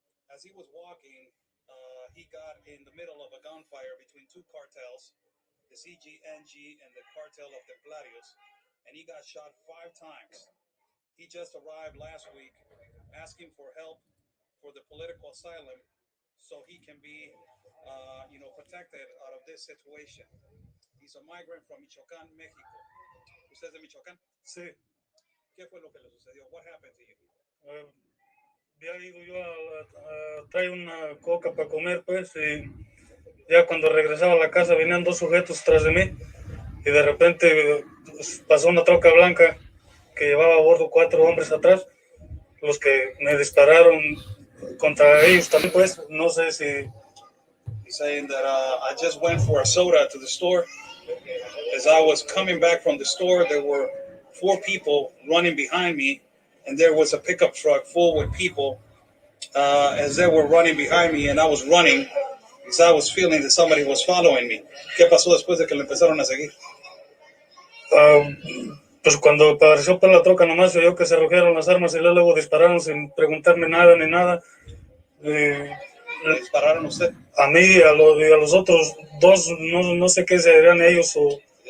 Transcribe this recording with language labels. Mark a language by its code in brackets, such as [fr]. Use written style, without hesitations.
[en] As he was walking, he got in the middle of a gunfire between two cartels, the CGNG and the cartel of the Plarios, and he got shot 5 times. He just arrived last week asking for help for the political asylum so he can be, protected out of this situation. He's a migrant from Michoacán, México. [es] ¿Usted es de Michoacán? Sí, ¿Qué fue lo que le sucedió? [en] What happened to you? [es] había ido yo a traer una coca para comer, pues, y ya cuando regresaba a la casa venían 2 sujetos tras de mí y de repente pues, pasó una troca blanca que llevaba a bordo 4 hombres atrás, los que me dispararon contra ellos también, pues, no sé si... [en] He's saying that I just went for a soda to the store. As I was coming back from the store, there were 4 people running behind me, and there was a pickup truck full with people as they were running behind me, and I was running because I was feeling that somebody was following me. [es] ¿Qué pasó después de que le empezaron a seguir? Pues cuando apareció por la troca nomás se vio que se arrojaron las armas y luego dispararon sin preguntarme nada ni nada. ¿Le dispararon a usted? A mí y a los otros 2, no sé qué serían ellos o...